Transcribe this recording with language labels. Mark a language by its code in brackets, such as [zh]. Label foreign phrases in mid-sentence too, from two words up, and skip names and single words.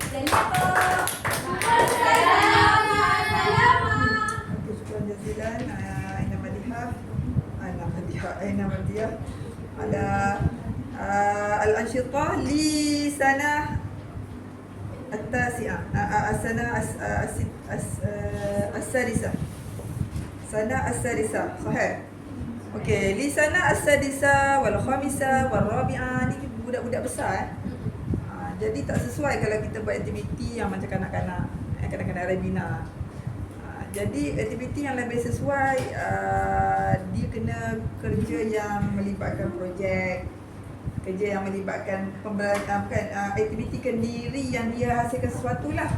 [ar] Okey, شكرا جزيلا. Aina Madihah. Aina Madihah. على الأنشطة لسنة التاسعة السنة السادسة سنة السادسة صحيح. [ms] Okey, [ar] لسنة السادسة والخامسة والرابعة, [ms] ni budak-budak besar jadi tak sesuai kalau kita buat aktiviti yang macam kanak-kanak, kanak-kanak Rabina. Jadi aktiviti yang lebih sesuai dia kena kerja yang melibatkan projek, kerja yang melibatkan aktiviti kendiri yang dia hasilkan sesuatu lah.